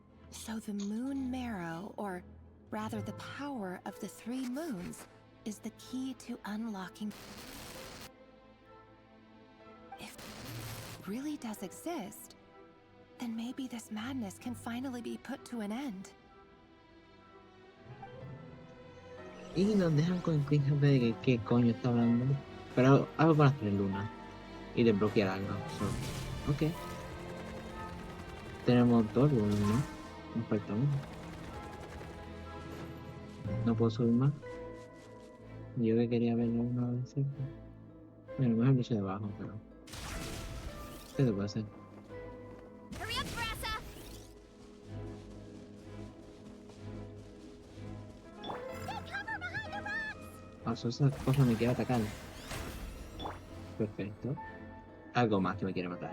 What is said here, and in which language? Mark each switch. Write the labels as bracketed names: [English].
[English] So the moon marrow, or rather the power of the three moons, is the key to unlocking. If it really does exist, then maybe this madness can finally be put to an end. [Spanish] Y nos dejan con clics de que qué coño está hablando. Pero algo con las 3 lunas. Y desbloquear algo. [English] So, ok. [Spanish] Tenemos 2 lunas, ¿no? Nos falta uno. No puedo subir más. Yo que quería verlo una vez cerca. Bueno, mejor lo echo debajo, pero. ¿Qué se puede hacer? [English] Hurry up, Brassa! Take cover behind the rocks! [Spanish] Pasó esa cosa, me quiere atacar. Perfecto. Algo más que me quiere matar.